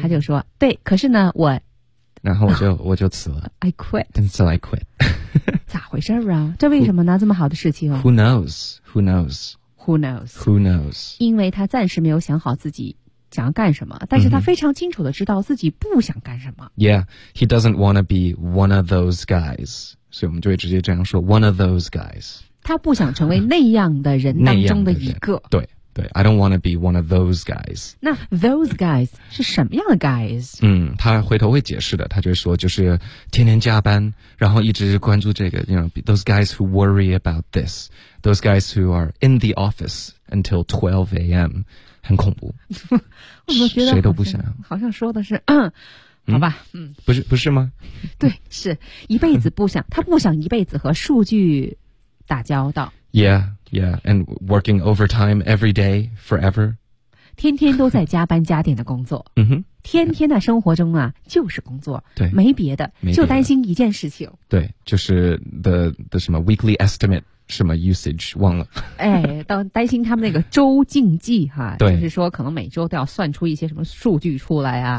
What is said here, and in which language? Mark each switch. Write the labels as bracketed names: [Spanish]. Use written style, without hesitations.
[Chinese] 他就说对，可是呢我然后我就辞了 [English] I quit and so I quit [Chinese] 咋回事啊，这为什么呢，这么好的事情、 [English] Who knows [Chinese] 因为他暂时没有想好自己想要干什么，但是他非常清楚地知道自己不想干什么。 [English] Yeah, he doesn't want to be one of those guys. [Chinese] 所以我们就会直接这样说 [English] one of those guys. [Chinese] 他不想成为那样的人当中的一个。对对 [English] ,I don't want to be one of those guys. [Chinese] 那 [English] those guys [Chinese] 是什么样的 guys? 他回头会解释的，他就说就是天天加班，然后一直关注这个 [English] you know, those guys who worry about this. Those guys who are in the office until 12 a.m. [Chinese] 很恐怖，我觉得谁都不想，好像说的是，好吧，不是吗？对，是一辈子不想，他不想一辈子和数据打交道。 [English] Yeah, yeah, and working overtime every day forever. [Chinese] 天天都在加班加点的工作，天天的生活中啊，就是工作，对，没别的，就担心一件事情，对，就是的什么 [English] weekly estimate。 [Chinese] 什么 usage 忘了担心他们那个周竞技哈对，就是说可能每周都要算出一些什么数据出来啊